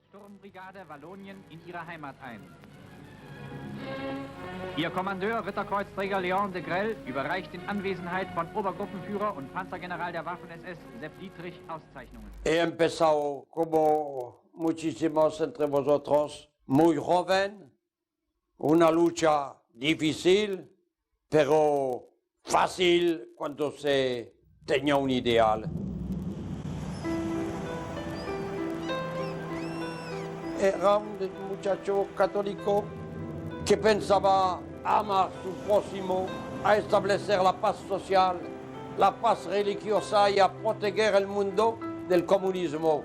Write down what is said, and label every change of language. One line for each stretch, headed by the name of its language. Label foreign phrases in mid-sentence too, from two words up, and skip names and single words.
German: Sturmbrigade Wallonien in ihre Heimat ein. Ihr Kommandeur, Ritterkreuzträger Leon de Grelle, überreicht in Anwesenheit von Obergruppenführer und Panzergeneral der Waffen-SS Sepp Dietrich Auszeichnungen.
Spanish: He empezado, como muchísimos entre vosotros, muy joven, una lucha difícil, pero fácil cuando se tenía un ideal. Era un muchacho católico que pensaba amar a su próximo, a establecer la paz social, la paz religiosa y a proteger el mundo del comunismo.